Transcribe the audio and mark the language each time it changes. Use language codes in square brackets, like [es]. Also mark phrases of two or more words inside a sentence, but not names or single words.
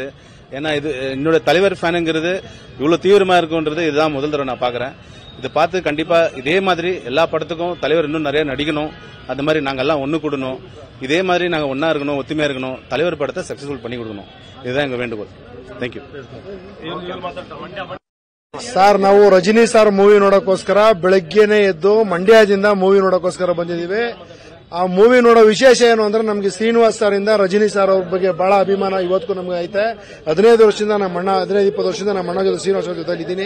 [ta] ஏன்னா இது என்னோட தலைவர் ஃபேனுங்கிறது இவ்வளவு தீவிரமா இருக்குன்றது இதுதான் முதல் தடவை நான் பாக்குறேன். இதை பார்த்து கண்டிப்பா இதே மாதிரி எல்லா படத்துக்கும் தலைவர் இன்னும் நிறைய நடிக்கணும், அந்த மாதிரி நாங்க எல்லாம் ஒண்ணு கூடணும், இதே மாதிரி நாங்க ஒன்னா இருக்கணும், ஒத்துமையா இருக்கணும், தலைவர் படத்தை சக்சஸ்ஃபுல் பண்ணி கொடுக்கணும். இதுதான் எங்க வேண்டுகோள். [en] thank you [kn] ಸರ್. ನಾವು ರಜನಿ ಸರ್ ಮೂವಿ ನೋಡೋಕ್ಕೋಸ್ಕರ ಬೆಳಗ್ಗೆನೆ ಎದ್ದು ಮಂಡ್ಯದಿಂದ ಮೂವಿ ನೋಡೋಕ್ಕೋಸ್ಕರ ಬಂದಿದ್ದೀವಿ. ಆ ಮೂವಿ ನೋಡೋ ವಿಶೇಷ ಏನು ಅಂದ್ರೆ ನಮಗೆ ಶ್ರೀನಿವಾಸ್ ಸರ್ ಇಂದ ರಜನಿ ಸರ್ ಅವ್ರ ಬಗ್ಗೆ ಬಹಳ ಅಭಿಮಾನ ಇವತ್ತಿಗೂ ನಮ್ಗೆ ಐತೆ. 15 ವರ್ಷದಿಂದ ನಮ್ಮ ಅಣ್ಣ 15-20 ವರ್ಷದಿಂದ ನಮ್ಮ ಅಣ್ಣ ಜೊತೆ ಶ್ರೀನಿವಾಸ್ ಅವ್ರ ಜೊತೆ ಇದ್ದೀನಿ.